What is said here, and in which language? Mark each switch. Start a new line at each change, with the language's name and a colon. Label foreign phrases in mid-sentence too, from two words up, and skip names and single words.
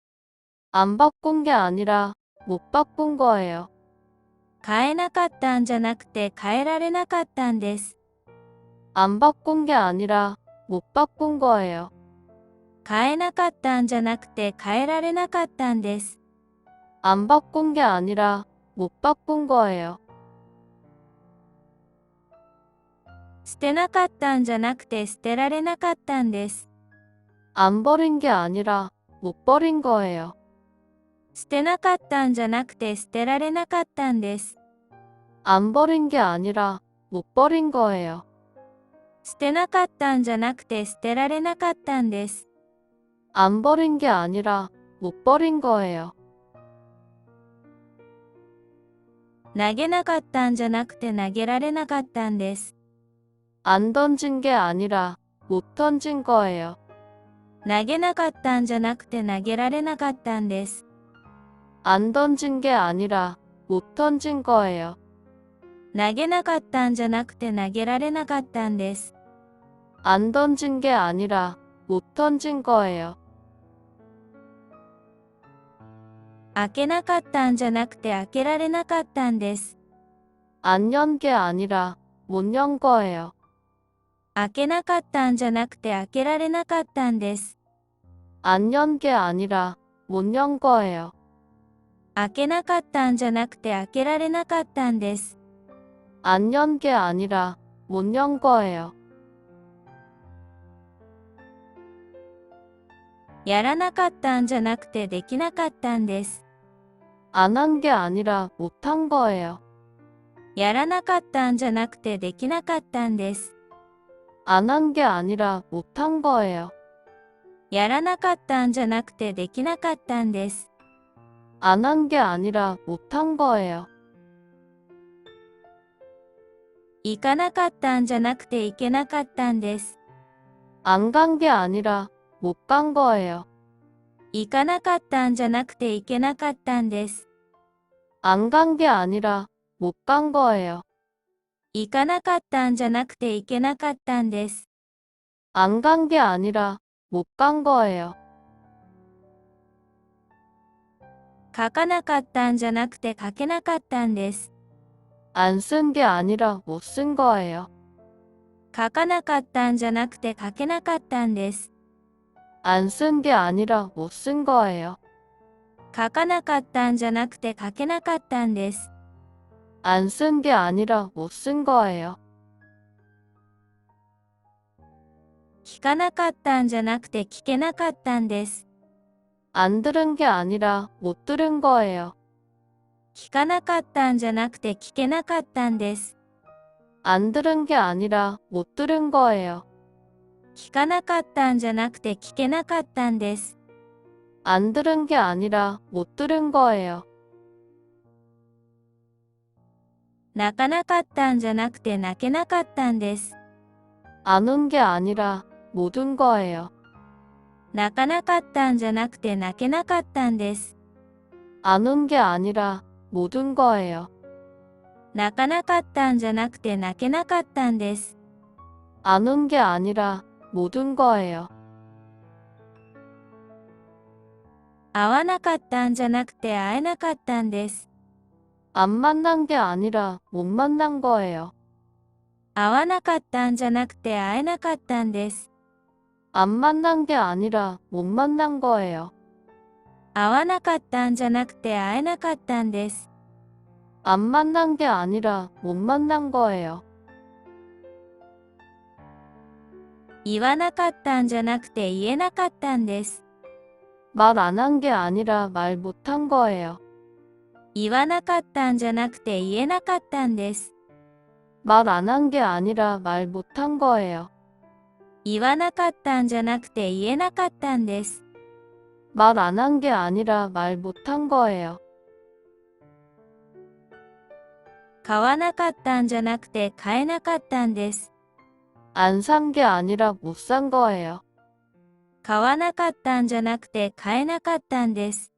Korean: 안 바꾼 게 아니라 못 바꾼 거예요.
Japanese: 買えなかったんじゃなくて買えられなかったんです。
Korean: 안 바꾼 게 아니라 못 바꾼 거예요.
Japanese: 買えなかったんじゃなくて買えられなかったんです。
Korean: 안 바꾼 게 아니라 못 바꾼 거예요.
Japanese: 捨てなかったんじゃなくて捨てられなかったんです。
Korean: 안 버린 게 아니라 못 버린 거예요.
Japanese: 捨てなかったんじゃなくて捨てられなかったんです。
Korean: 안 버린 게 아니라 못 버린 거예요.
Japanese: 捨てなかったんじゃなくて捨てられなかったんです。
Korean: 안 버린 게 아니라 못 버린 거예요.
Japanese: 投げなかったんじゃなくて投げられなかったんです。
Korean: 안 던진 게 아니라 못 던진 거예요.
Japanese: 投げなかったんじゃなくて投げられなかったんです。
Korean: 안 던진 게 아니라 못 던진 거예요.
Japanese: 投げなかったんじゃなくて投げられなかったんです。
Korean: 안 던진 게 아니라 못 던진 거예요.
Japanese: 開けなかったんじゃなくて開けられなかったんです。
Korean: 안 연 게 아니라 못 연 거예요.
Japanese: 開けなかったんじゃなくて開けられなかったんです。
Korean: 안 연 게 아니라 못 연 거예요.
Japanese: 開けなかったんじゃなくて開けられなかったんです。
Korean: 안 연 게 아니라 못 연 거예요.
Japanese: やらなかったんじゃなくてできなかったんです。
Korean: 안 한 게 아니라 못 한 거예요.
Japanese: やらなかったんじゃなくてできなかったんです。
Korean: 안 한 게 아니라 못 한 거예요.
Japanese: やらなかったんじゃなくてできなかったんです。
Korean: 안 한 게 아니라 못 한 거예요.
Japanese: 行かなかったんじゃなくて行けなかったんです。
Korean: 안 간 게 아니라 못 간 거예요.
Japanese: 行かなかったんじゃなくて行けなかったんです。
Korean: 안 간 게 아니라 못 간 거예요.
Japanese: 行かなかったんじゃなくて行けなかったんです。
Korean: 안 간 게 아니라 못 간 거예요.
Japanese: 書かなかったんじゃなくて書けなかったんです。
Korean: 안 쓴 게 아니라 못 쓴 거예요.
Japanese: 書かなかったんじゃなくて書けなかったんです。
Korean: 안 쓴 게 아니라 못 쓴 거예요.
Japanese: 書かなかったんじゃなくて書けなかったんです。
Korean: 안 쓴 게 아니라 못 쓴 거예요.
Japanese: 聞かなかったんじゃなくて聞けなかったんです。
Korean: 안 들은 게 아니라 못 들은 거예요.
Japanese: 聞かなかったんじゃなくて聞けなかったんです。
Korean: 안 들은 게 아니라 못 들은 거예요.
Japanese: 聞かなかったんじゃなくて聞けなかったんです。
Korean: 안 들은 게 아니라 못 들은 거예요.
Japanese: 泣かなかったんじゃなくて泣けなかったんです。
Korean: 안 운 게 아니라 못 운 거예요.
Japanese: 泣かなかったんじゃなくて泣けなかったんです。
Korean: 안 운 게 아니라 못 운 거예요.
Japanese: 泣かなかったんじゃなくて泣けなかったんです。
Korean: 안 운 게 아니라 못 운 거예요.
Japanese: 会わなかったんじゃなくて会えなかったんです。
Korean: 안 만난 게 아니라 못 만난 거예요.
Japanese: 会わなかったんじゃなくて会えなかったんです。
Korean: 안 만난 게 아니라 못 만난 거예요.
Japanese: 会わなかったんじゃなくて会えなかったんです。
Korean: 안 만난 게 아니라 못 만난 거예요.
Japanese: 言わなかったんじゃなくて言えなかったんです。
Korean: 말 안 한 게 아니라 말 못한 거예요.
Japanese: 言わなかったんじゃなくて言えなかったんです。
Korean: 말 안 한 게 아니라 말 못한 거예요.
Japanese: 言わなかったんじゃなくて言えなかったんです。
Korean: 말 안 한 게 아니라 말 못한 거예요.
Japanese: 買わなかったんじゃなくて買えなかったんです。
Korean: 안 산 게 아니라 못 산 거예요.
Japanese: 買わなかったんじゃなくて買えなかったんです。